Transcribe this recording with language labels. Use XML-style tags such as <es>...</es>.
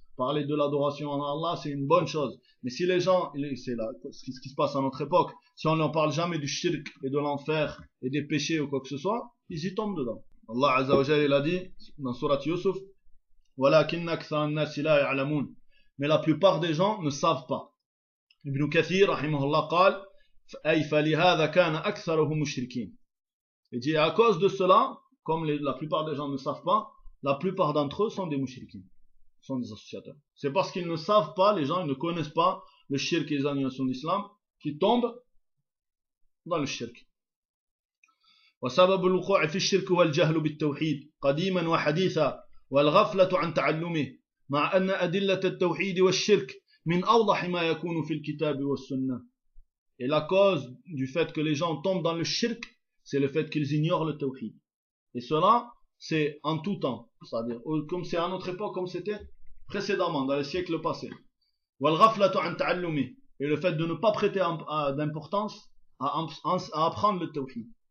<fr>Parler de l'adoration en Allah, c'est une bonne chose. Mais si les gens, c'est là, ce qui se passe à notre époque, si on ne leur parle jamais du shirk et de l'enfer et des péchés ou quoi que ce soit, ils y tombent dedans. Allah Azza wa Jalla, il a dit dans Surat Yusuf,</fr> <ar>وَلَكِنَّ أَكْثَرَ النَّاسِ لَا يَعْلَمُونَ.</ar> <fr>Mais la plupart des gens ne savent pas.</fr> <ar>Ibn Kathir, rahimahullah, قال, أَيْ فَلِهَذَا كَانَ أَكْثَرُهُ مُشْرِكِينَ.</ar> <fr>Il dit, à cause de cela, comme la plupart des gens ne savent pas, la plupart d'entre eux sont des mushrikins. Sont des associateurs. C'est parce qu'ils ne savent pas, les gens, ils ne connaissent pas le shirk et les annulations d'islam, qui tombent dans le shirk.</fr> <ar>وسبب الوقوع في الشرك هو الجهل بالتوحيد قديما وحديثا والغفلة عن تعلمه مع أن أدلة التوحيد والشرك من أوضح ما يكون في الكتاب والسنة.</ar> <fr>Et la cause du fait que les gens tombent dans le shirk, c'est le fait qu'ils ignorent le tawhid. Et cela, c'est en tout temps. C'est-à-dire, comme c'est à notre époque, comme c'était précédemment, dans les siècles passés.</fr> <ar>وَالْغَفْلَةُ عَنْ تَعَلُّمِ.</ar> <fr>Et le fait de ne pas prêter d'importance à apprendre le tawhid.</fr>